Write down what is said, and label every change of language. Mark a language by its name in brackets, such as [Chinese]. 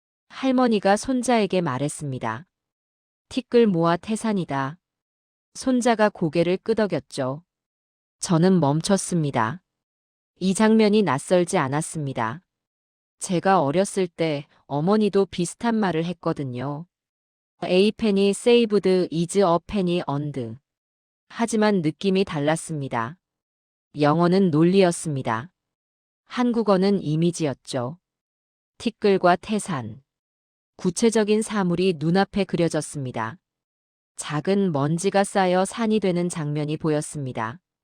[Korean] 할머니가 손자에게 말했습니다. 티끌 모아 태산이다. 손자가 고개를 끄덕였죠. 저는 멈췄습니다. 이 장면이 낯설지 않았습니다. 제가 어렸을 때 어머니도 비슷한 말을 했거든요. [English] A penny saved is a penny earned. [Korean] 하지만 느낌이 달랐습니다. 영어는 논리였습니다. 한국어는 이미지였죠. 티끌과 태산. 구체적인 사물이 눈앞에 그려졌습니다. 작은 먼지가 쌓여 산이 되는 장면이 보였습니다.